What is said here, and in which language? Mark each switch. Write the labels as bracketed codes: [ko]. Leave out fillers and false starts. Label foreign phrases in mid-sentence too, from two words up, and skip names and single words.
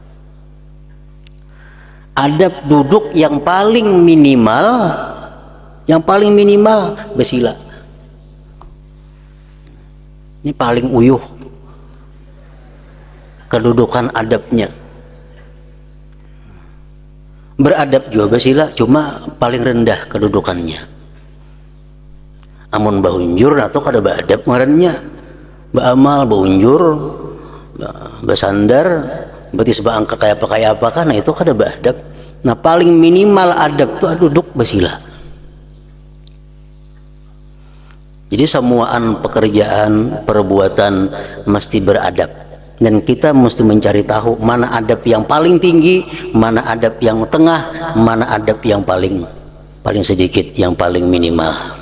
[bjn] Adab duduk yang paling minimal, bersila. Ini paling uyuh kedudukan adabnya. Beradab juga bersila, cuma paling rendah kedudukannya. Amun bahunjur atau kada beradab ngarannya, baamal, baunjur, basandar, betis baangka kayak apa kan, nah itu kada beradab. Nah, paling minimal adab itu duduk bersila. Jadi semuaan pekerjaan, perbuatan mesti beradab. Dan kita mesti mencari tahu mana adab yang paling tinggi, mana adab yang tengah, mana adab yang paling sedikit, yang paling minimal.